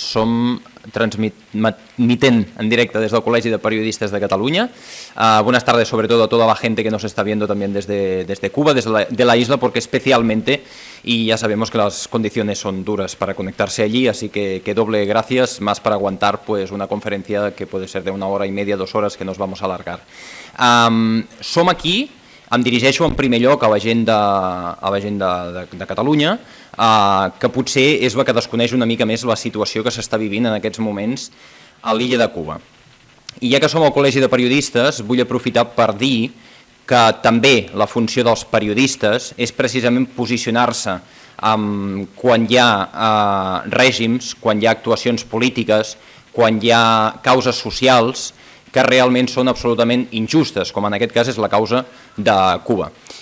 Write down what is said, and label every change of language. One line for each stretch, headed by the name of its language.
Spanish: Som transmiten en directe desde el Col·legi de Periodistas de Cataluña. Buenas tardes sobre todo a toda la gente que nos está viendo también desde Cuba, desde la isla, porque especialmente, y ya sabemos que las condiciones son duras para conectarse allí, así que doble gracias, más para aguantar pues una conferencia que puede ser de 1 hora y media, 2 horas, que nos vamos a alargar.
Catalan: Som aquí. Em dirigeixo en primer lloc a la gent de Catalunya, que potser és la que desconeix una mica més la situació que s'està vivint en aquests moments a l'illa de Cuba. I ja que som al Col·legi de Periodistes, vull aprofitar per dir que també la funció dels periodistes és precisament posicionar-se quan hi ha règims, quan hi ha actuacions polítiques, quan hi ha causes socials que realment són absolutament injustes, com en aquest cas és la causa de Cuba.